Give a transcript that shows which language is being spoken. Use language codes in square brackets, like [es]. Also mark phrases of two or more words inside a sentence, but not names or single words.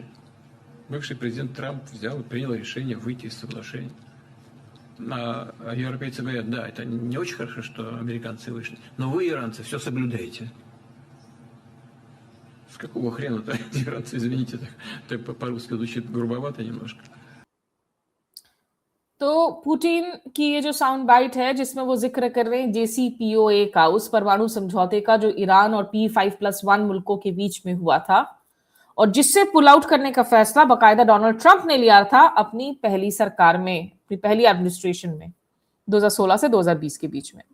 [ru] Бывший президент Трамп взял и принял решение выйти из соглашения. А европейцы говорят, да, это не очень хорошо, что американцы вышли, но вы, иранцы, все соблюдаете. С какого хрена-то иранцы, извините, так по-русски звучит грубовато немножко. [hi] तो पुतिन की ये जो [en] sound bite [hi] है जिसमें वो जिक्र कर रहे हैं JCPOA का, उस परमाणु समझौते का जो ईरान और P5+1 मुल्कों के बीच में हुआ था, और जिससे [en] pull out [hi] करने का फैसला बाकायदा डोनाल्ड ट्रंप ने लिया था अपनी पहली सरकार में, अपनी पहली एडमिनिस्ट्रेशन में 2016 से 2020 के बीच में।